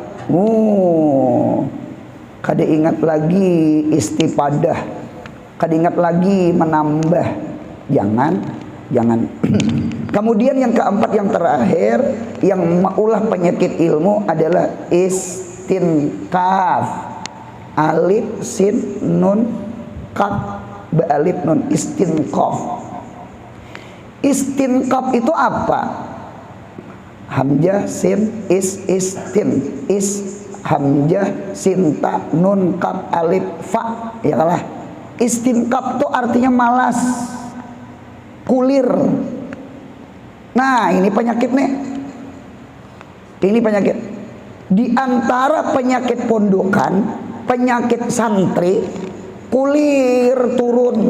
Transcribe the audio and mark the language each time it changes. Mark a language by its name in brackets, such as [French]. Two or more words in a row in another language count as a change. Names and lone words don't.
[Banjar] Kada ingat lagi istifadah, kada ingat lagi menambah. Jangan. Kemudian yang keempat, yang terakhir, yang maulah penyakit ilmu adalah istinkaf. [Arabic] ألف سين نون كاف باء ألف نون استنكاف. [Banjar] Istinkaf itu apa? [Arabic] همزة سين استن همزة سين تاء نون كاف ألف فاء. [Banjar] Ya kalah. Istinkaf itu artinya malas, kulir. Nah, ini penyakit nih. Ini penyakit. Di antara penyakit pondokan, penyakit santri, kulir turun.